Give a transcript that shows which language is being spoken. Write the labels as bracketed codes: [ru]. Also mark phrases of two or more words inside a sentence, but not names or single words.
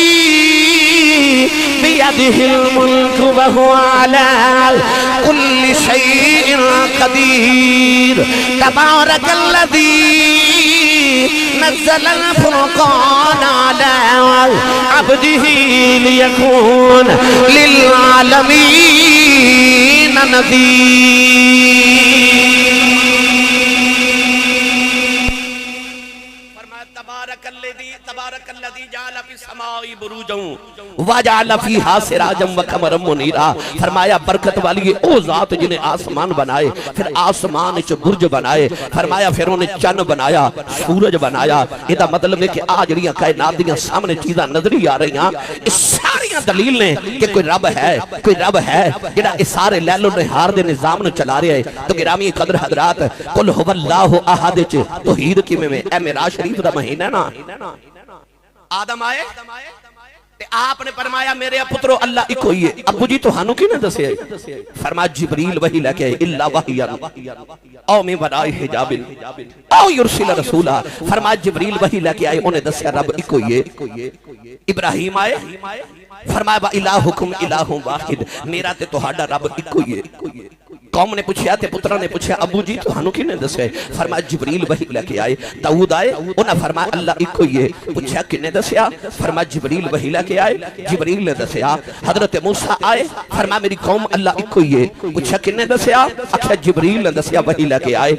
[ar] بيده الملك وهو على كل شيء قدير تبارك الذي نزل الفرقان على عبده ليكون للعالمين نذير۔ تبارک الذی جعل فی السماء بروجا وجعل فیہا سراجا وقمرا منیرا۔ [pa] فرمایا برکت والی او ذات جنہیں آسمان بنائے، پھر آسمان وچ برج بنائے، فرمایا پھر انہیں چن بنایا، سورج بنایا۔ یہ دا مطلب ہے کہ آج جڑیاں کائنات دیاں سامنے چیزاں نظری آ رہی ہیں، اس ساریاں دلیل نے کہ کوئی رب ہے، کوئی رب ہے جڑا اس سارے لیل و نہار دے نظام نو چلا رہا ہے۔ تو گرامی قدر حضرات، [ar] قل هو اللہ احد [pa] وچ توحید کیویں میں اے معراج شریف دا مہینہ نا، آدم آئے تے آپ نے فرمایا میرے پترو اللہ ایک ہوئی ہے۔ ابو جی تو ہانو کی نہ دسے، فرمایا جبریل وحی لے کے [ar] الا وحیا او من وراء حجاب او یرسل رسولا۔ [pa] فرمایا جبریل وحی لے کے آئے، انہیں دسیا رب ایک ہوئی ہے۔ ابراہیم آئے، فرمایا [ar] با الہکم الہ واحد، [pa] میرا تے تہاڈا رب ایک ہوئی ہے۔ قوم نے پوچھا تے پترہ نے پوچھا ابو جی تو ہنو کی نے دسے، فرمایا جبریل وحی لے کے آئے۔ داؤد آئے، انہاں فرمایا اللہ ایک ہوئی ہے۔ پوچھا کنے دسیا، فرمایا جبریل وحی لے کے آئے، جبریل نے دسیا۔ حضرت موسیٰ آئے، فرمایا میری قوم اللہ ایک ہوئی ہے۔ پوچھا کنے دسیا، اچھا جبریل نے دسیا وحی لے کے آئے۔